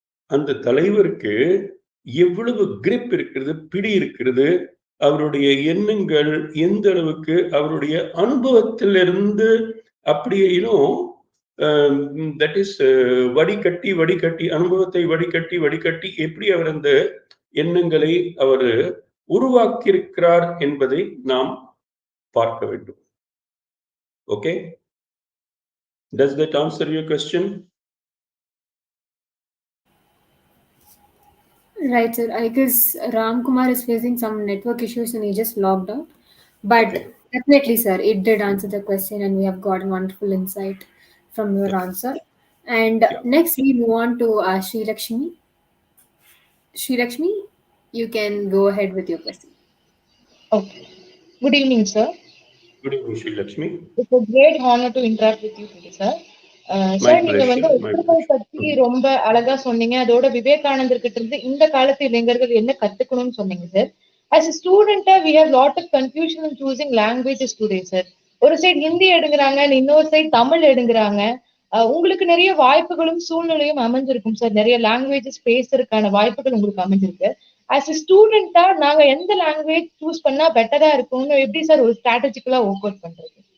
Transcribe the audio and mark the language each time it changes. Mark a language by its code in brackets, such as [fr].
[ta] அந்த தலைவருக்கு எவ்வளவு கிரிப் இருக்கிறது, பிடி இருக்கிறது, அவருடைய எண்ணங்கள் எந்த அளவுக்கு அவருடைய அனுபவத்திலிருந்து அப்படியும் தட் இஸ் வடிகட்டி அனுபவத்தை வடிகட்டி எப்படி அவர் அந்த எண்ணங்களை அவர் உருவாக்கியிருக்கிறார் என்பதை நாம் பார்க்க வேண்டும். [en] Okay, does that answer your question? Right, sir. I guess Ram Kumar is facing some network issues and he just logged out. But Okay. Definitely, sir, it did answer the question and we have got wonderful insight from your answer. And next we move on to Sri Lakshmi. Sri Lakshmi, you can go ahead with your question. Okay. Good evening, sir. Good evening, Sri Lakshmi. It's a great honor to interact with you today, sir. [ta] Sir நீங்க வந்து ஒற்றுமை பத்தி ரொம்ப அழகா சொன்னீங்க. அதோட விவேகானந்தர் கிட்ட இருந்து இந்த காலத்து இளைஞர்கள் என்ன கத்துக்கணும்னு சொன்னீங்க sir. [en] As a student, we have lot of confusion in choosing languages today, sir. [ta] ஒரு சைடு ஹிந்தி எடுங்கிறாங்க, இன்னொரு சைடு தமிழ் எடுங்கிறாங்க. உங்களுக்கு நிறைய வாய்ப்புகளும் சூழ்நிலையும் அமைஞ்சிருக்கும் சார். நிறைய லாங்குவேஜஸ் பேசுறதுக்கான வாய்ப்புகள் உங்களுக்கு அமைஞ்சிருக்கு. ஆஸ் a ஸ்டூடெண்டா நாங்க எந்த லாங்குவேஜ் சூஸ் பண்ணா பெட்டரா இருக்கும்னு எப்படி சார் ஒரு ஸ்ட்ராட்டஜிக்கலா ஒர்க் அவுட் பண்றது?